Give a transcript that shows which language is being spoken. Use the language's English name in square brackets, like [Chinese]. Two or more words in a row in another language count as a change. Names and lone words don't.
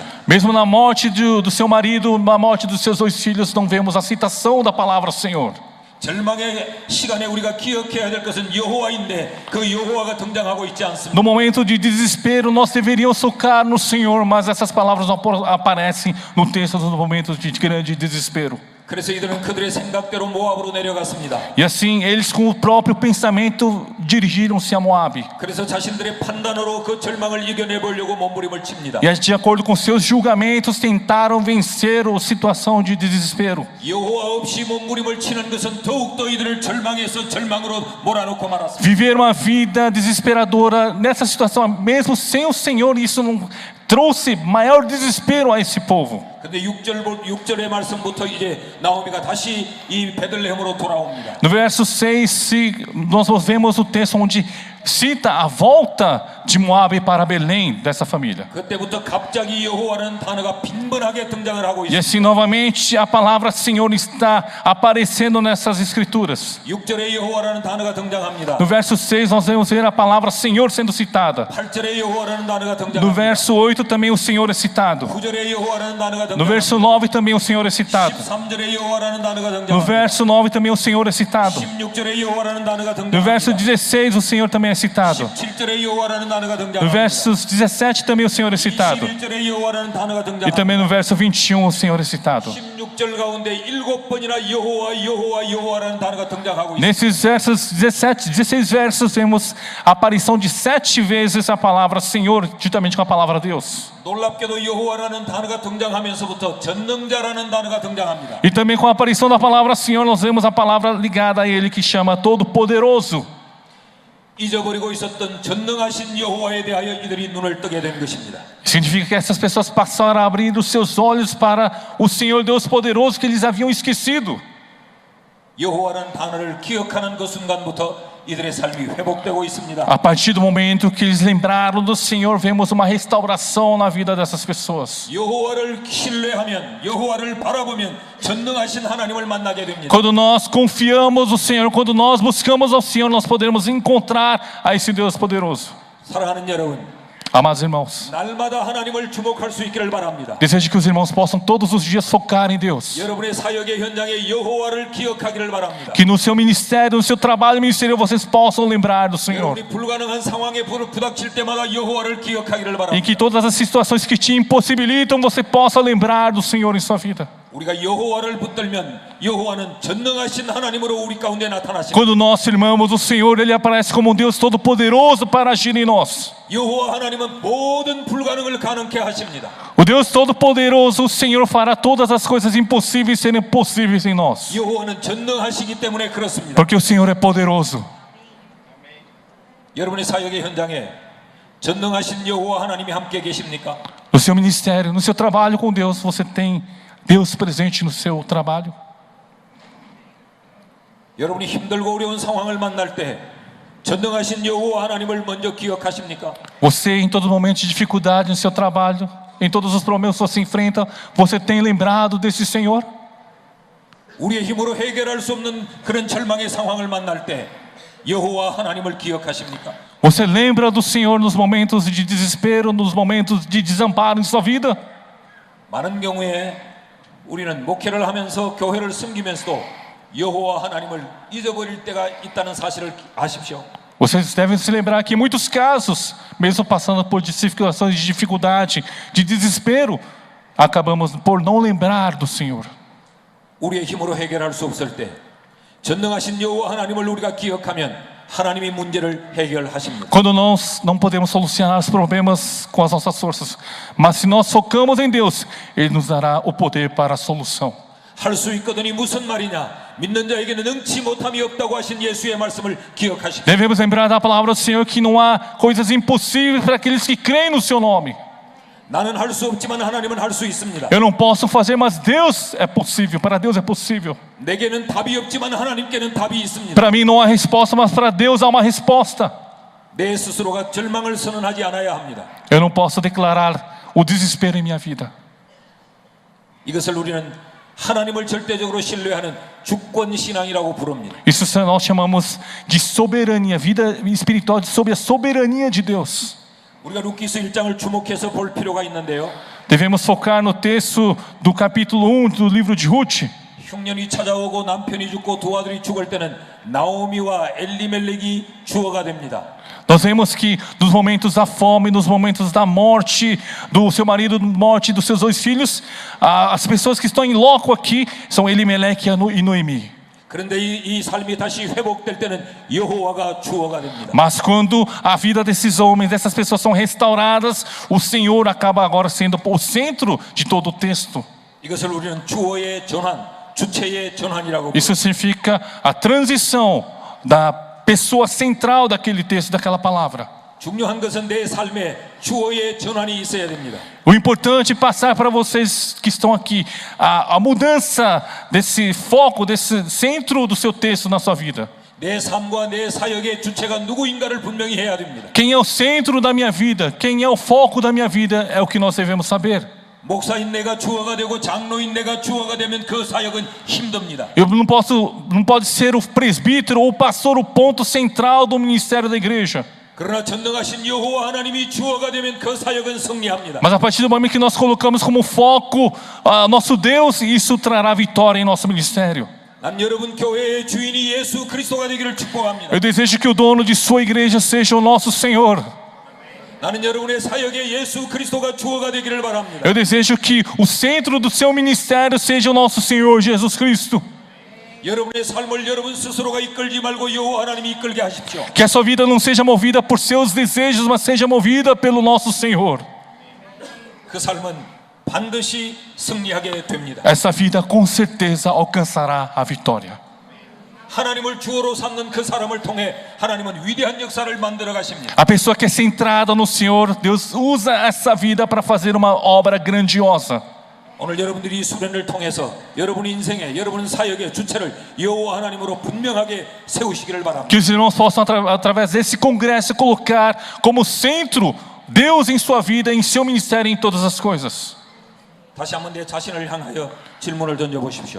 [Portuguese] Mesmo na morte do seu marido, na morte dos seus 2 filhos, não vemos a citação da palavra Senhor. [Korean] 절망의 시간에 우리가 기억해야 될 것은 여호와인데 그 여호와가 등장하고 있지 않습니다. [Portuguese] No momento de desespero, nós deveríamos focar no Senhor, mas essas palavras não aparecem no texto dos momentos de grande desespero. [Korean] 그래서 이들은 그들의 생각대로 모압으로 내려갔습니다. [Portuguese] E assim, eles com o próprio pensamento dirigiram-se a Moabe. [Korean] 그래서 자신들의 판단으로 그 절망을 이겨내 보려고 몸부림을 칩니다. [Portuguese] E de acordo com seus julgamentos, tentaram vencer a situação de desespero. [Korean] 여호와 없이 몸부림을 치는 것은 더욱더 이들을 절망에서 절망으로 몰아넣고 말았습니다. [Portuguese] Viveram uma vida desesperadora nessa situação, mesmo sem o Senhor, isso não trouxe maior desespero a esse povo. [Korean] 근데 6절의 말씀부터 이제 나오미가 다시 이 베들레헴으로 돌아옵니다. [Portuguese] No verso 6, nós vemos o texto onde cita a volta de Moabe para Belém dessa família. [Korean] 그때부터 갑자기 여호와라는 단어가 빈번하게 등장을 하고 [Portuguese] E [Korean] 있습니다. [Portuguese] assim, novamente, a palavra Senhor está aparecendo nessas escrituras. [Korean] 6절에 여호와라는 단어가 등장합니다. [Portuguese] No verso 6, nós vamos ver a palavra Senhor sendo citada. [Korean] 8절에 여호와라는 단어가 [Portuguese] No [Korean] 등장합니다. [Portuguese] verso 8 também o Senhor é citado. [Korean] 9절에 여호와라는 단어가 [Portuguese] No [Korean] 등장합니다. [Portuguese] verso 9 também o Senhor é citado. [Korean] 13절에 여호와라는 단어가 [Portuguese] No [Korean] 등장합니다. [Portuguese] verso 9 também o Senhor é citado. [Korean] 16절에 여호와라는 단어가 [Portuguese] No verso [Korean] 등장합니다. [Portuguese] 16 o Senhor também é citado. [Korean] 17절에 여호와라는 단어가 [Portuguese] No [Korean] 등장합니다. [Portuguese] verso 17 também o Senhor é citado. [Korean] 21절에 여호와라는 단어가 [Portuguese] E [Korean] 등장합니다. [Portuguese] também no verso 21 o Senhor é citado. [Korean] 16절 가운데 7번이나 여호와 여호와 여호와라는 단어가 등장하고 있습니다. [Portuguese] Nesses versos 16 versos vemos a aparição de 7 vezes a palavra Senhor, juntamente com a palavra Deus. [Korean] 놀랍게도 여호와라는 단어가 등장하면서부터 전능자라는 단어가 등장합니다. [Portuguese] E também com a aparição da palavra Senhor nós vemos a palavra ligada a Ele que chama Todo-Poderoso. [Korean] 잊어버리고 있었던 전능하신 여호와에 대하여 이들이 눈을 뜨게 된 것입니다. [Portuguese] Significa que essas pessoas passaram a abrir os seus olhos para o Senhor Deus poderoso que eles haviam esquecido. [Korean] 여호와라는 단어를 기억하는 그 순간부터 이들의 삶이 회복되고 있습니다. [Portuguese] A partir do momento que eles lembraram do Senhor, vemos uma restauração na vida dessas pessoas. [Korean] 여호와를 신뢰하면 여호와를 바라보면 전능하신 하나님을 만나게 됩니다. [Portuguese] Quando nós confiamos no Senhor, quando nós buscamos ao Senhor, nós podemos encontrar a esse Deus poderoso. [Korean] 사랑하는 여러분, [Portuguese] Amados irmãos, [Korean] 날마다 하나님을 주목할 수 있기를 바랍니다. [Portuguese] desejo que os irmãos possam todos os dias focar em Deus. [Korean] 여러분의 사역의 현장에 여호와를 기억하기를 바랍니다. [Portuguese] Que no seu ministério, no seu trabalho ministerial, vocês possam lembrar do Senhor. [Korean] 여러분이 불가능한 상황에 부닥칠 때마다 여호와를 기억하기를 [Portuguese] Em [Korean] 바랍니다. [Portuguese] que todas as situações que te impossibilitam, você possa lembrar do Senhor em sua vida. [Korean] 우리가 여호와를 붙들면 여호와는 전능하신 하나님으로 우리 가운데 나타나십니다. [Portuguese] Quando nós firmamos o Senhor, Ele aparece como um Deus todo-poderoso para agir em nós. [Korean] 여호와 하나님은 모든 불가능을 가능케 하십니다. [Portuguese] O Deus todo-poderoso, o Senhor fará todas as coisas impossíveis serem possíveis em nós. [Korean] 여호와는 전능하시기 때문에 그렇습니다. [Portuguese] Porque o Senhor é poderoso. [Korean] 여러분의 사역의 현장에 전능하신 여호와 하나님이 함께 계십니까? [Portuguese] No seu ministério, no seu trabalho com Deus, você tem Deus presente no seu trabalho? [Korean] 여러분이 힘들고 어려운 상황을 만날 때 전능하신 여호와 하나님을 먼저 기억하십니까? [Portuguese] Você, em todo momento de dificuldade no seu trabalho, em todos os problemas que você enfrenta, você tem lembrado desse Senhor? [Korean] 우리의 힘으로 해결할 수 없는 그런 절망의 상황을 만날 때 여호와 하나님을 기억하십니까? [Portuguese] Você lembra do Senhor nos momentos de desespero, nos momentos de desamparo em sua vida? [Korean] 많은 경우에 우리는 목회를 하면서 교회를 섬기면서도 여호와 하나님을 잊어버릴 때가 있다는 사실을 아십시오. [Portuguese] Vocês devem se lembrar que em muitos casos, mesmo passando por situações de dificuldade, de desespero, acabamos por não lembrar do Senhor. [Korean] 우리의 힘으로 해결할 수 없을 때 전능하신 여호와 하나님을 우리가 기억하면 하나님이 문제를 해결하십니다. [Portuguese] Quando nós não podemos solucionar os problemas com as nossas forças, mas se nós focamos em Deus, Ele nos dará o poder para a solução. [Korean] 할 수 있거든이 무슨 말이냐? 믿는 자에게는 능치 못함이 없다고 하신 예수의 말씀을 기억하십시오. [Portuguese] Devemos lembrar da palavra do Senhor que não há coisas impossíveis para aqueles que creem no seu nome. [Korean] 나는 할 수 없지만 하나님은 할 수 있습니다. [Portuguese] Eu não posso fazer, mas Deus é possível. Para Deus é possível. [Korean] 내게는 답이 없지만 하나님께는 답이 있습니다. [Portuguese] Para mim não há resposta, mas para Deus há uma resposta. [Korean] 내 스스로가 절망을 선언하지 않아야 합니다. [Portuguese] Eu não posso declarar o desespero em minha vida. [Korean] 이것을 우리는 하나님을 절대적으로 신뢰하는 주권 신앙이라고 부릅니다. [Portuguese] Isso nós chamamos de soberania, vida espiritual sobre a soberania de Deus. [Korean] 우리가 루키스 1장을 주목해서 볼 필요가 있는데요. [Portuguese] Devemos focar no texto do capítulo 1 do livro de Ruth. [Korean] 흉년이 찾아오고 남편이 죽고 두 아들이 죽을 때는 나오미와 엘리멜렉이 주어가 됩니다. [Portuguese] Nós vemos que nos momentos da fome, nos momentos da morte do seu marido, morte dos seus 2 filhos, as pessoas que estão em loco aqui são Elimeleque e Noemi. [Korean] 그런데 이 삶이 다시 회복될 때는 여호와가 주어가 됩니다. [Portuguese] Mas quando a vida desses homens, dessas pessoas são restauradas, o Senhor acaba agora sendo o centro de todo o texto. [Korean] 이것을 우리는 주어의 전환, 주체의 전환이라고 [Portuguese] Isso significa a transição da pessoa central daquele texto, daquela palavra. [Korean] 중요한 것은 내 삶에 주어의 전환이 있어야 됩니다. [Portuguese] O importante é passar para vocês que estão aqui a mudança desse foco, desse centro do seu texto na sua vida. [Korean] 내 삶과 내 사역의 주체가 누구인가를 분명히 해야 됩니다. [Portuguese] Quem é o centro da minha vida? Quem é o foco da minha vida? É o que nós devemos saber. [Korean] 목사인 내가 주어가 되고 장로인 내가 주어가 되면 그 사역은 힘듭니다. [Portuguese] Eu não pode ser o presbítero ou o pastor o ponto central do ministério da igreja. [Korean] 그러나 전능하신 여호와 하나님이 주어가 되면 그 사역은 승리합니다. [Portuguese] Mas a partir do momento que nós colocamos como foco nosso Deus, isso trará vitória em nosso ministério. [Korean] 난 여러분 교회의 주인이 예수 그리스도가 되기를 축복합니다. [Portuguese] Eu desejo que o dono de sua igreja seja o nosso Senhor. [Korean] 나는 여러분의 사역에 예수 그리스도가 주어가 되기를 바랍니다. [Portuguese] Eu desejo que o centro do seu ministério seja o nosso Senhor Jesus Cristo. [Korean] 여러분의 삶을 여러분 스스로가 이끌지 말고 여호와 하나님이 이끌게 하십시오. [Portuguese] Que a sua vida não seja movida por seus desejos, mas seja movida pelo nosso Senhor. [Korean] 그 삶은 반드시 승리하게 됩니다. [Portuguese] Essa vida com certeza alcançará a vitória. [Korean] 하나님을 주어로 삼는 그 사람을 통해 하나님은 위대한 역사를 만들어 가십니다. [Portuguese] A pessoa que é centrada no Senhor, Deus usa essa vida para fazer uma obra grandiosa. [Korean] 오늘 여러분들이 수련을 통해서 여러분 인생에 여러분 사역의 주체를 여호와 하나님으로 분명하게 세우시기를 바랍니다. [Portuguese] Que os irmãos possam através desse congresso colocar como centro Deus em sua vida, em seu ministério, em todas as coisas. [Korean] 다시 한번 내 자신을 향하여 질문을 던져 보십시오.